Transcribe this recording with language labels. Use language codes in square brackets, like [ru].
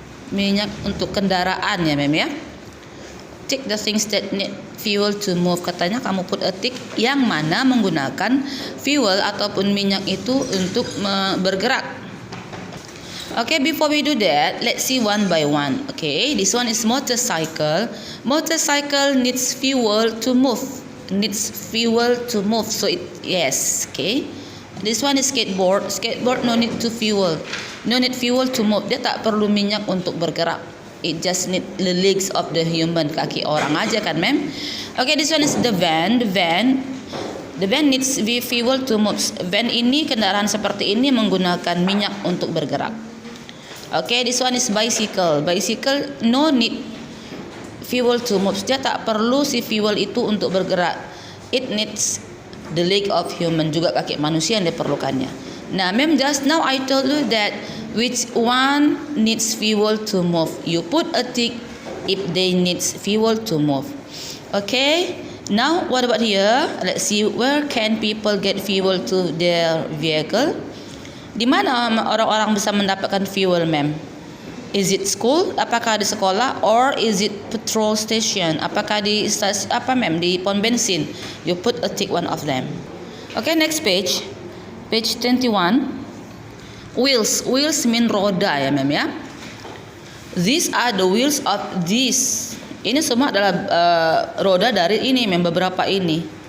[id] Minyak untuk kendaraan ya mem ya. [en] Tick the things that need fuel to move. [id] Katanya kamu [en] put a tick [id] yang mana menggunakan fuel ataupun minyak itu untuk bergerak. [en] Okay, before we do that, let's see one by one. Okay, this one is motorcycle. Motorcycle needs fuel to move. Needs fuel to move. So yes, okay. This one is skateboard. Skateboard no need to fuel. No need fuel to move. [id] Dia tak perlu minyak untuk bergerak. [en] It just need the legs of the human, [id] kaki orang aja kan, mem? [en] Okay, this one is the van. The van needs fuel to move. [id] Van ini, kendaraan seperti ini menggunakan minyak untuk bergerak. [en] Okay, this one is bicycle. Bicycle no need fuel to move. [id] Dia tak perlu si fuel itu untuk bergerak. [en] It needs the leg of human, [id] juga kaki manusia yang diperlukannya. [en] Nah, mem, just now I told you that which one needs fuel to move. You put a tick if they needs fuel to move. Okay. Now what about here? Let's see, where can people get fuel to their vehicle? [id] Di mana orang-orang bisa mendapatkan fuel, mem? [en] Is it school? [id] Apakah di sekolah? [en] Or is it petrol station? [id] Apakah di stasiun apa, mem? Di pom bensin? [en] You put a tick one of them. Okay, next page. Page 21. Wheels. Wheels mean [id] roda ya, mem ya. [en] These are the wheels of this. [id] Ini semua adalah roda dari ini, mem, beberapa ini.